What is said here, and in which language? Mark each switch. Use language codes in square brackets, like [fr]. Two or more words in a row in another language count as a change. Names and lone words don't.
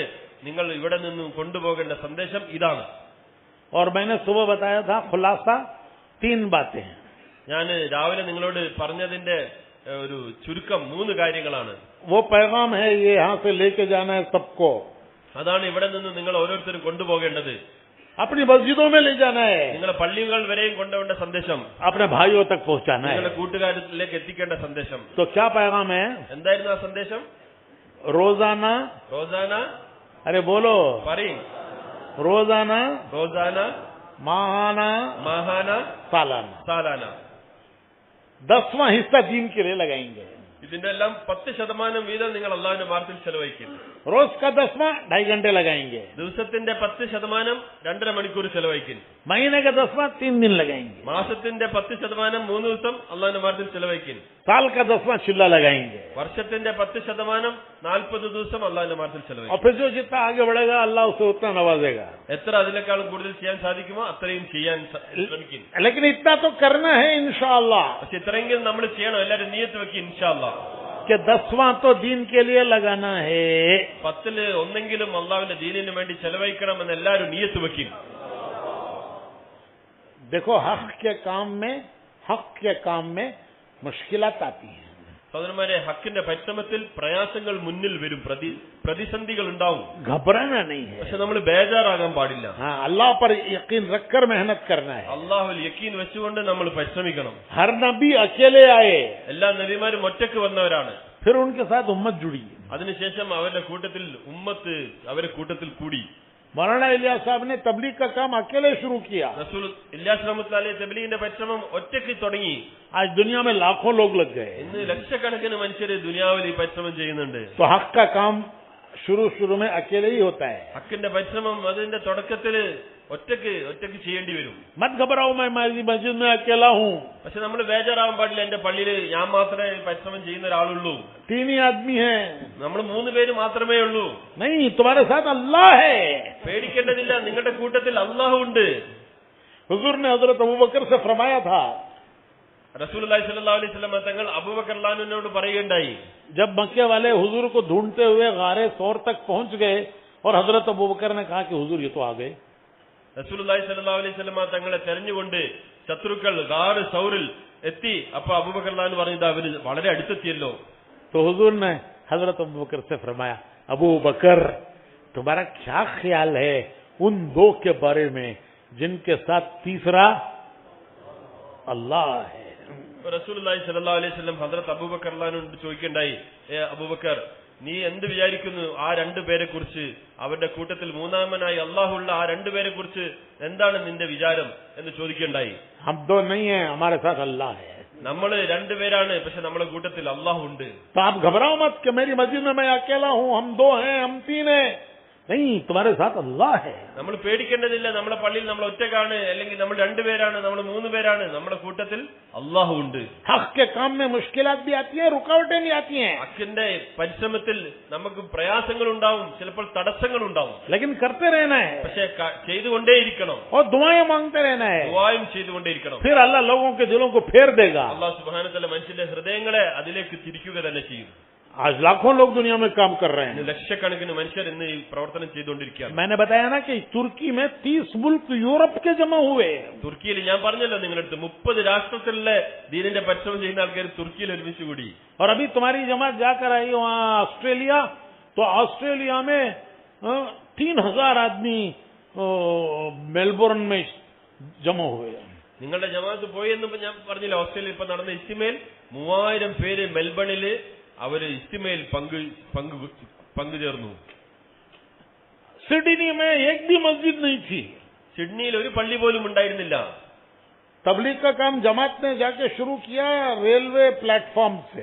[ml] നിങ്ങൾ ഇവിടെ നിന്നും കൊണ്ടുപോകേണ്ട സന്ദേശം ഇതാണ്. [hi] और मैंने सुबह बताया था खुलासा 3 बातें। [ml] ഞാൻ രാവിലെ നിങ്ങളോട് പറഞ്ഞതിന്റെ ഒരു ചുരുക്കം 3 കാര്യങ്ങളാണ്. [hi] वो पैगाम है, ये यहाँ से लेके जाना है सबको। [ml] അതാണ് ഇവിടെ നിന്ന് നിങ്ങൾ ഓരോരുത്തരും കൊണ്ടുപോകേണ്ടത്. [hi] अपनी मस्जिदों में ले जाना है, [ml] നിങ്ങളെ പള്ളികൾ വരെയും കൊണ്ടുപോകേണ്ട സന്ദേശം, [hi] अपने भाइयों तक पहुंचाना [ml] നിങ്ങളുടെ [hi] है। [ml] കൂട്ടുകാരിലേക്ക് എത്തിക്കേണ്ട സന്ദേശം. [hi] तो क्या पैगाम है? [ml] എന്തായിരുന്നു ആ സന്ദേശം? [hi] रोजाना, [ml] റോസാന, [hi] अरे बोलो, [ml] പറയും, [hi] रोजाना, [ml] റോസാന, [hi] माहाना, [ml] മഹാന, [hi] सालाना [ml] സാലാന. [hi] 10वां हिस्सा दीन के लिए लगाएंगे। [ml] ഇതിന്റെ എല്ലാം 10% വീതം നിങ്ങൾ അള്ളാഹുവിന്റെ മാർഗത്തിൽ ചെലവഴിക്കും. [hi] रोज का 10वां 2.5 घंटे लगाएंगे। [ml] ദിവസത്തിന്റെ 10% 2.5 മണിക്കൂർ ചെലവഴിക്കും. [hi] महीने का 10वां 3 दिन लगाएंगे। [ml] മാസത്തിന്റെ 10% 3 ദിവസം അള്ളാഹുവിന്റെ മാർഗത്തിൽ ചെലവഴിക്കും. [hi] साल का 10वां चिल्ला लगाएंगे। [ml] വർഷത്തിന്റെ 10% 40 ദിവസം അള്ളാഹുവിന്റെ മാർഗത്തിൽ [hi] और [ml] ചെലവഴിക്കും. [hi] फिर जो जितना आगे बढ़ेगा अल्लाह उसे उतना नवाजेगा। [ml] എത്ര അതിനേക്കാളും കൂടുതൽ ചെയ്യാൻ സാധിക്കുമോ അത്രയും ചെയ്യാൻ ശ്രമിക്കും. [hi] लेकिन इतना तो करना है इंशाअल्लाह [ml] പക്ഷെ ഇത്രയെങ്കിലും നമ്മൾ ചെയ്യണം. എല്ലാവരും നിയത്ത് വെക്കും [ar] إن شاء الله. [hi] कि 10वां तो दीन के लिए लगाना है। [ml] 10 ഒന്നെങ്കിലും അള്ളാഹുവിന്റെ ദീനിന് വേണ്ടി ചെലവഴിക്കണമെന്ന് എല്ലാവരും നിയത്ത് വെക്കും. [hi] देखो हक के काम में मुश्किलात आती हैं। [ml] സഹോദരന്മാരെ, ഹക്കിന്റെ പരിശ്രമത്തിൽ പ്രയാസങ്ങൾ മുന്നിൽ വരും, പ്രതിസന്ധികൾ ഉണ്ടാവും. [hi] घबराना नहीं है। [ml] പക്ഷെ നമ്മൾ ബേജാറാകാൻ പാടില്ല. [hi] हाँ, अल्लाह पर यकीन रखकर मेहनत करना है। [ml] അള്ളാഹുൽ യക്കീൻ വെച്ചുകൊണ്ട് നമ്മൾ പരിശ്രമിക്കണം. [hi] हर नबी अकेले आए, [ml] എല്ലാ നബിമാരും ഒറ്റയ്ക്ക് വന്നവരാണ്. [hi] फिर उनके साथ उम्मत जुड़ी। [ml] അതിനുശേഷം അവരുടെ കൂട്ടത്തിൽ ഉമ്മത്ത് അവരുടെ കൂട്ടത്തിൽ കൂടി. [hi] मौलाना इलियास साहब ने तबलीग का काम अकेले शुरू किया। [ml] റസൂൽ ഇല്യാസ് [ar] رحمة الله عليه [ml] തബ്ലീഗിന്റെ പരിശ്രമം ഒറ്റയ്ക്ക് തുടങ്ങി. [hi] आज दुनिया में लाखों लोग लग गए। [ml] ഇന്ന് ലക്ഷക്കണക്കിന് മനുഷ്യർ ദുനിയാവിൽ ഈ പരിശ്രമം ചെയ്യുന്നുണ്ട്. [hi] तो हक का काम शुरू में अकेले ही होता है। [ml] ഹക്കിന്റെ പരിശ്രമം അതിന്റെ തുടക്കത്തിൽ ഒറ്റയ്ക്ക് ചെയ്യേണ്ടി വരും. [hi] मत घबराओ, मैं मस्जिद में अकेला हूँ। [ml] പക്ഷെ നമ്മൾ ബേജാറാവാൻ പാടില്ല. എന്റെ പള്ളിയിൽ ഞാൻ മാത്രമേ പരിശ്രമം ചെയ്യുന്ന ഒരാളുള്ളൂ, [hi] 3 ही आदमी हैं। [ml] നമ്മൾ 3 പേര് മാത്രമേ ഉള്ളൂ. [hi] नहीं, तुम्हारे साथ अल्लाह है। [ml] പേടിക്കേണ്ടതില്ല, നിങ്ങളുടെ കൂട്ടത്തിൽ അള്ളാഹു ഉണ്ട്. [hi] हुजूर ने हजरत अबू बकर से फरमाया था, [ml] റസൂലുള്ളാഹി [ar] صلى الله عليه وسلم [ml] തങ്ങൾ അബൂബക്കർ റളിയല്ലാഹുവിനോട് പറയുകയുണ്ടായി, [hi] जब मक्के वाले हुजूर को ढूंढते हुए गारे सौर तक पहुंच गए और हजरत अबू बकर ने कहा कि हुजूर ये तो आ गए। [ml] റസൂലുള്ളാഹി [ar] صلى الله عليه وسلم [ml] തങ്ങളെ തെരഞ്ഞുകൊണ്ട് ശത്രുക്കൾ ഗാറ് സൗറിൽ എത്തി. അപ്പൊ അബൂബക്കർ റളിയല്ലാഹു പറഞ്ഞത് അവര് വളരെ അടുത്തെത്തിയല്ലോ. [hi] तो हुजूर ने हजरत अबू बकर से फरमाया, अबू बकर तुम्हारा क्या ख्याल है उन 2 के बारे में जिनके साथ तीसरा अल्लाह है। [ml] റസൂലുള്ളാഹി [ar] صلى الله عليه وسلم [ml] ഹദ്റത്ത് അബൂബക്കർ റളിയല്ലാഹുവിനോട് ചോദിക്കണ്ടായി, അബൂബക്കർ നീ എന്ത് വിചാരിക്കുന്നു ആ 2 പേരെ കുറിച്ച്? അവരുടെ കൂട്ടത്തിൽ മൂന്നാമനായി അള്ളാഹുള്ള ആ 2 പേരെ കുറിച്ച് എന്താണ് നിന്റെ വിചാരം എന്ന് ചോദിക്കണ്ടായി. [hi] हम 2 नहीं है, हमारे साथ अल्लाह है। [ml] നമ്മൾ 2 പേരാണ്, പക്ഷെ നമ്മുടെ കൂട്ടത്തിൽ അള്ളാഹു ഉണ്ട്. [hi] तो आप घबराओ मत कि मेरी मस्जिद में मैं अकेला हूँ, हम 2 हैं, हम 3 हैं। नहीं, तुम्हारे साथ अल्लाह है। [ml] നമ്മൾ പേടിക്കേണ്ടതില്ല. നമ്മുടെ പള്ളിയിൽ നമ്മൾ ഒറ്റക്കാണ്, അല്ലെങ്കിൽ നമ്മൾ രണ്ടുപേരാണ്, നമ്മൾ 3 പേരാണ്, നമ്മുടെ കൂട്ടത്തിൽ അള്ളാഹു ഉണ്ട്. [hi] हक के काम में मुश्किलात भी आती हैं, रुकावटें भी आती हैं, [ml] ഹക്കിന്റെ പരിശ്രമത്തിൽ നമുക്ക് പ്രയാസങ്ങൾ ഉണ്ടാവും, ചിലപ്പോൾ തടസ്സങ്ങൾ ഉണ്ടാവും. [hi] लेकिन करते रहना है [ml] പക്ഷെ ചെയ്തുകൊണ്ടേയിരിക്കണം, [hi] और दुआएं मांगते रहना है, [ml] ദുആയും ചെയ്തുകൊണ്ടേയിരിക്കണം. [hi] फिर अल्लाह लोगों के दिलों को फेर देगा। [ml] അല്ലാഹു [ar] سبحانه وتعالى [ml] മനുഷ്യന്റെ ഹൃദയങ്ങളെ അതിലേക്ക് തിരിക്കുക തന്നെ ചെയ്യും. [hi] आज लाखों लोग दुनिया में काम कर रहे हैं। [ml] ലക്ഷക്കണക്കിന് മനുഷ്യർ ഇന്ന് ഈ പ്രവർത്തനം ചെയ്തുകൊണ്ടിരിക്കുകയാണ്. [hi] मैंने बताया ना कि तुर्की में 30 मुल्क यूरोप के जमा हुए। [ml] തുർക്കിയിൽ ഞാൻ പറഞ്ഞല്ലോ നിങ്ങളടുത്ത് 30 രാഷ്ട്രത്തിലുള്ള ദീനിന്റെ പരിശ്രമം ചെയ്യുന്ന ആൾക്കാർ തുർക്കിയിൽ ഒരുമിച്ച് കൂടി. [hi] और अभी तुम्हारी जमात जाकर आई वहाँ ऑस्ट्रेलिया, तो ऑस्ट्रेलिया में 3000 आदमी मेलबोर्न में जमा हुए। [ml] നിങ്ങളുടെ ജമാഅത്ത് പോയി എന്ന് ഞാൻ പറഞ്ഞില്ല. ഓസ്ട്രേലിയയിൽ ഇപ്പൊ നടന്ന ഇസ്തിമയിൽ 3000 പേര് മെൽബണില് അവര് ഇസ്തിമയിൽ പങ്കുചേർന്നു. [hi] सिडनी में एक भी मस्जिद नहीं थी। [ml] സിഡ്നിയിൽ ഒരു പള്ളി പോലും ഉണ്ടായിരുന്നില്ല. [hi] तबलीग का काम जमात ने जाके शुरू किया [en] railway platform [hi] से।